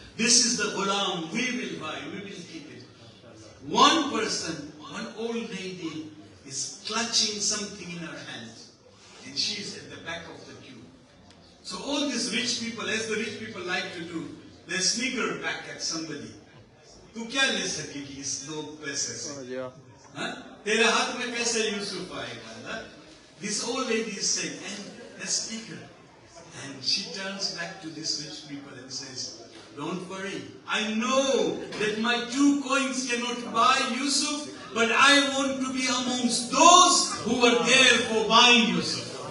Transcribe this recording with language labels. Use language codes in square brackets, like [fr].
[en] This is the ghulam, we will buy, we will keep it. One person, one old lady is clutching something in her hand. And she is at the back of the queue. So all these rich people, as the rich people like to do, they snigger back at somebody. [hi] Tu kya le sakegi is no पैसे से? तेरे हाथ में कैसे यूसुफ आएगा? [en] This old lady is saying, and they snigger. And she turns back to these rich people and says, don't worry. I know that my 2 coins cannot buy Yusuf, but I want to be amongst those who were there for buying Yusuf.